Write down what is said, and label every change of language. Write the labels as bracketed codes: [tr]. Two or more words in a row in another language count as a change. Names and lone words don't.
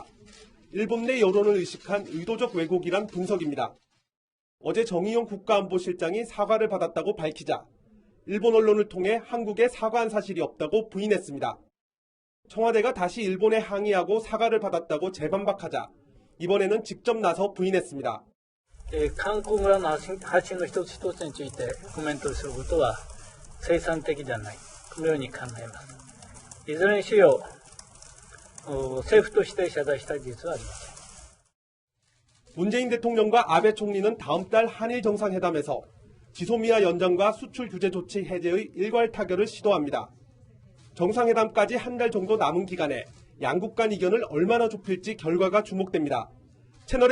[ko] 일본 내 여론을 의식한 의도적 왜곡이란 분석입니다. 어제 정의용 국가안보실장이 사과를 받았다고 밝히자 일본 언론을 통해 한국에 사과한 사실이 없다고 부인했습니다. 청와대가 다시 일본에 항의하고 사과를 받았다고 재반박하자 이번에는 직접 나서 부인했습니다. [ja] 韓国側の発信の一つ一つについてコメントすることは生産的ではない。このように考えます。いずれにしろ政府として謝罪した事実はありません。 [ko] 문재인 대통령과 아베 총리는 다음 달 한일 정상회담에서 지소미아 연장과 수출 규제 조치 해제의 일괄 타결을 시도합니다. 정상회담까지 한 달 정도 남은 기간에 양국 간 이견을 얼마나 좁힐지 결과가 주목됩니다.